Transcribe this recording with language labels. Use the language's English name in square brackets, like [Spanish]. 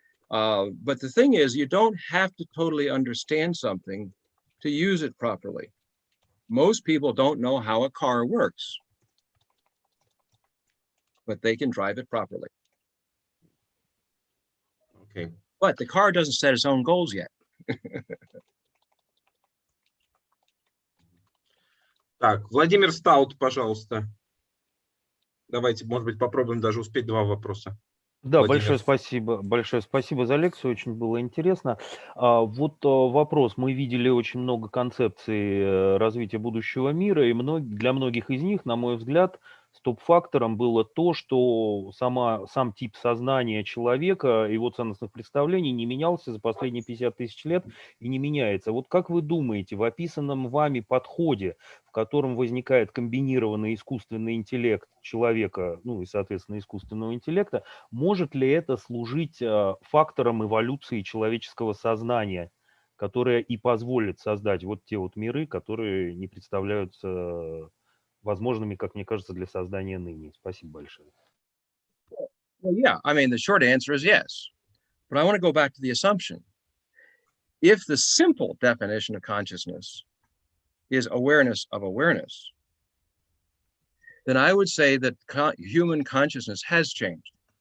[English] But the thing is, you don't have to totally understand something to use it properly. Most people don't know how a car works, but they can drive it properly. Okay. But the car doesn't set its own goals yet. [Russian] Так, Владимир Стаут, пожалуйста. Давайте, может быть, попробуем даже успеть 2 вопроса. Да, большое спасибо за лекцию, очень было интересно. Вот вопрос. Мы видели очень много концепций развития будущего мира, и для многих из них, на мой взгляд, стоп-фактором было то, что сам тип сознания человека, его ценностных представлений не менялся за последние 50 тысяч лет и не меняется. Вот как вы думаете, в описанном вами подходе, в котором возникает комбинированный искусственный интеллект человека, ну и, соответственно, искусственного интеллекта, может ли это служить фактором эволюции человеческого сознания, которая и позволит создать вот те вот миры, которые не представляются возможными, как мне кажется, для создания ныне. Спасибо большое. [English] Well, yeah, I mean, the short answer is yes. But I want to go back to the assumption. If the simple definition of consciousness is awareness of awareness, then I would say that human consciousness has changed.